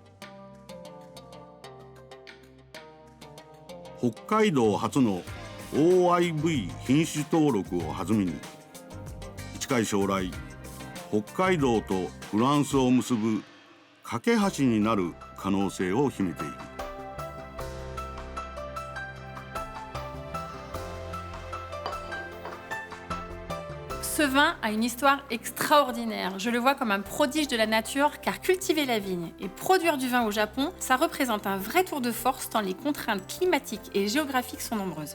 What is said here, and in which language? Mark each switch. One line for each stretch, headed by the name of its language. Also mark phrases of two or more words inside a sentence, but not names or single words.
Japanese: 北海道初の OIV 品種登録を弾みに、近い将来北海道とフランスを結ぶ架け橋になる可能性を秘めている。
French: Ce vin a une histoire extraordinaire. Je le vois comme un prodige de la nature, car cultiver la vigne et produire du vin au Japon, ça représente un vrai tour de force tant les contraintes climatiques et géographiques sont nombreuses.